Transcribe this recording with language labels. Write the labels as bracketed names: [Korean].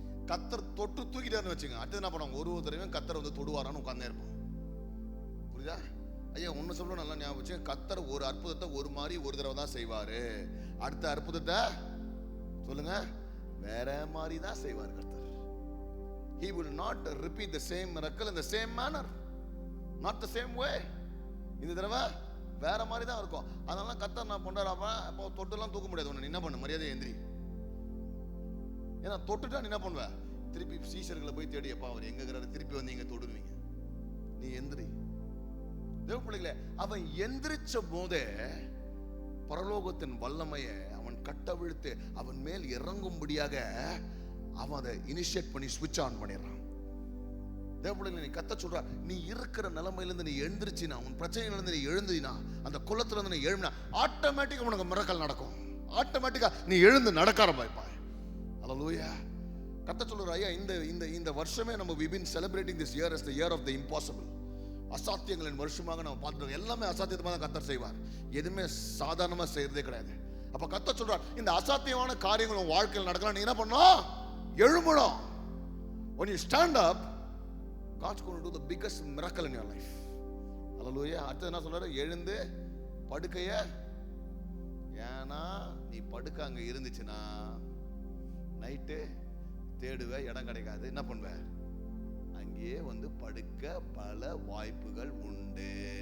[Tamil] கர்த்தர் தொட்டு தூக்கிட்டாருன்னு வச்சுங்க, அடுத்து என்ன பண்ணுவாங்க? ஒரு தடவையும் கர்த்தர் வந்து தொடுவாரான்னு உட்கார்ந்தே இருப்பான். புரியுதா? ஐயா ஒன்னு சொல்ல நல்லா ஞாபகம் வச்சு, கர்த்தர் ஒரு அற்புதத்தை ஒரு மாதிரி ஒரு தடவை தான் செய்வாரு. அடுத்த அற்புதத்தை சொல்லுங்க வேற மாதிரி தான் செய்வார் கர்த்தர். [English] He will not repeat the same miracle in the same manner, not the same way. [Tamil] இந்த தடவை வேற மாதிரி தான் இருக்கும். அதனால கர்த்தர் நான் பண்றாப்பா, அப்போ தொட்டுலாம் தூக்க முடியாது. ஒன்று என்ன பண்ணு? மரியாதை எந்திரி. ஏன்னா தொட்டுட்டா நீ என்ன பண்ணுவ? திருப்பி சீஷர்களை போய் தேடி, எப்பா அவர் எங்க இருக்கிறாரு, திருப்பி வந்து இங்க தொடுவீங்க. நீ எந்திரி. தேவ பிள்ளைகளே, அவன் எந்திரிச்ச போதே பரலோகத்தின் வல்லமையை அவன் கட்டவிழ்த்து அவன் மேல் இறங்கும்படியாக அவன் அதை இனிஷியேட் பண்ணி ஸ்விட்ச் ஆன் பண்ணிடுறான். தேவ பிள்ளைகளை, நீ கத்த சொல்ற, நீ இருக்கிற நிலைமையிலிருந்து நீ எழுந்திருச்சினா, உன் பிரச்சனையிலிருந்து நீ எழுந்தினா, அந்த குளத்துல இருந்து நீ எழுந்தினா, ஆட்டோமேட்டிக்கா உனக்கு மிரக்கல் நடக்கும். ஆட்டோமேட்டிக்கா நீ எழுந்து நடக்க ஆரம்பிப்பாய். அல்லேலூயா. கத்த சொல்ற, ஐயா இந்த வருஷமே நம்ம [English] we been celebrating this year as the year of the impossible. [Tamil] அசாத்தியங்களின் வருஷமாக நம்ம பார்த்துட்டோம். எல்லாமே அசாத்தியமாக தான் கர்த்தர் செய்வார். எதுவுமே சாதாரணமா செய்யறதே கிடையாது. அப்ப கர்த்தர் சொல்றார், இந்த அசாத்தியமான காரியங்கள் உன் வாழ்க்கையில் நடக்கலாம். நீ என்ன பண்ணணும்? எழும்பணும். [English] When you stand up, God's going to do the biggest miracle in your life. [Tamil] Hallelujah. அடுத்து என்ன சொல்றாரு? எழுந்து படுக்கைய, ஏன்னா நீ படுக்க அங்க இருந்துச்சுன்னா நைட்டு தேடுவ, இடம் கிடைக்காது. என்ன பண்ணுவ? அங்கேயே வந்து படுக்க பல வாய்ப்புகள் உண்டு.